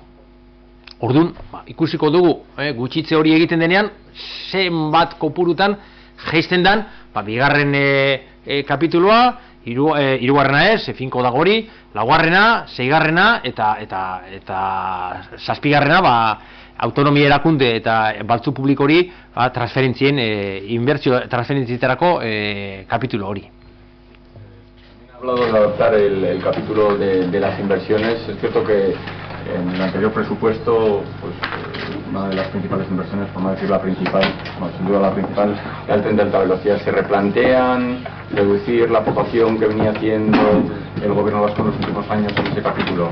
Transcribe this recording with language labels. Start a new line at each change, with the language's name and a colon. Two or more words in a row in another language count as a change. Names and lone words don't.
Basque: Orduan, ikusiko dugu, gutxitze hori egiten denean, zenbat kopurutan jaisten dan, bigarren kapitulua, hirugarrena ez, finko dago hori, laugarrena, seigarrena eta zazpigarrena, autonomia erakunde eta baltzu publiko hori, transferentzien, inbertsio transferentzietarako kapitulo hori.
Spanish: Hablado de adaptar el capítulo de las inversiones. Es cierto que en el anterior presupuesto, pues una de las principales inversiones, por no decir la principal, bueno, sin duda la principal, era el tren de alta velocidad. ¿Se replantean reducir la aportación que venía haciendo el gobierno vasco en los últimos años en ese capítulo?